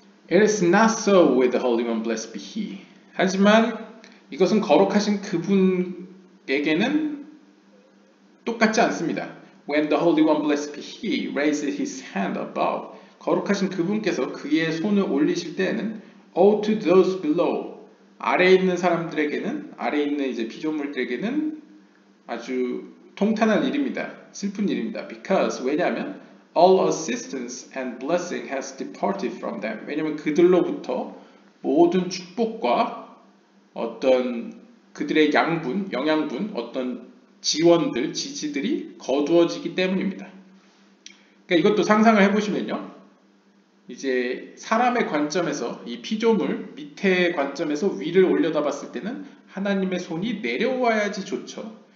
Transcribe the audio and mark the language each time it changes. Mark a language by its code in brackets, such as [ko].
[en] It is not so with the Holy One, blessed be He. [ko] 하지만 이것은 거룩하신 그분에게는 똑같지 않습니다. [en] When the Holy One, blessed be He, raised his hand above. [ko] 거룩하신 그분께서 그의 손을 올리실 때에는 [en] All to those below. [ko] 아래에 있는 사람들에게는, 아래에 있는 이제 피조물들에게는 아주 통탄한 일입니다. 슬픈 일입니다. [en] Because, [ko] 왜냐하면 [en] all assistance and blessing has departed from them. [ko] 왜냐하면 그들로부터 모든 축복과 어떤 그들의 양분, 영양분, 어떤 지원들, 지지들이 거두어지기 때문입니다. 그러니까 이것도 상상을 해보시면요. 이제 사람의 관점에서 이 피조물 밑의 관점에서 위를 올려다 봤을 때는 하나님의 손이 내려와야지 좋죠.